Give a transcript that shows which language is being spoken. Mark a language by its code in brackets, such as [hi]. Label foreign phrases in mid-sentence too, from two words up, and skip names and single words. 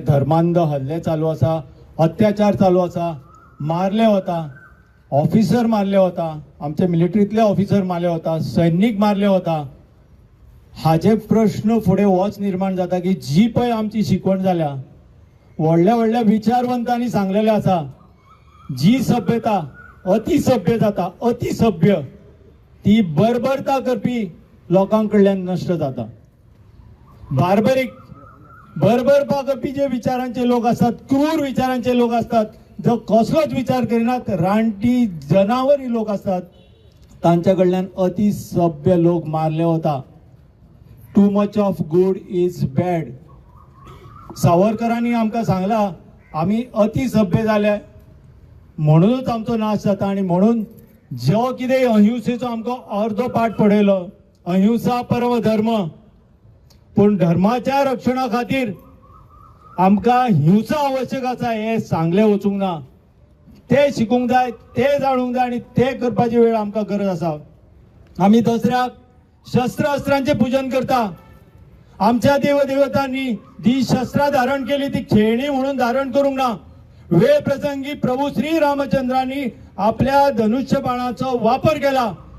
[kok] धर्मांध हल्ले चालू आसा अत्याचार चालू आसा मारले वता ऑफिसर मारले वता आमचे मिलिटरीतले ऑफिसर मारले वता सैनिक मारले वता हाचे प्रश्न फुडें होच निर्माण जाता की जी पळय आमची शिकवण जाल्या व्हडल्या व्हडल्या विचारवंतांनी सांगलेले आसा जी सभ्यता अतिसभ्य जाता अतिसभ्य ती बर्बरता करपी लोकांकडल्यान नष्ट जाता बर्बरपा करपी जे विचारांचे लोक असतात क्रूर विचारांचे लोक असतात जो कसलोच विचार करिनात रानटी जनावरी लोक असतात तांच्याकडल्यान अतिसभ्य लोक मारले वता [en] too much of good is bad [kok] सावरकरांनी आमकां सांगला आमी अतिसभ्य जाले म्हणूनच आमचो नाश जाता आणि म्हणून जो कितें अहिंसेचो आमकां अर्दो पाठ पडयलो [sa] अहिंसा परम धर्म [kok] पूण धर्माच्या रक्षणा खातीर आमकां हिंसा आवश्यक आसा हे सांगले वचूंक ना ते शिकूंक जाय ते जाणूंक जाय आनी ते करपाची वेळ आमकां गरज आसा आमी दसऱ्याक शस्त्र अस्त्रांचे पूजन करता आमच्या देवदेवतांनी जी शस्त्रां धारण केली ती खेळणी म्हणून धारण करूंक ना वेळ प्रसंगी प्रभू श्री रामचंद्रांनी आपल्या धनुष्य बाणाचा वापर केला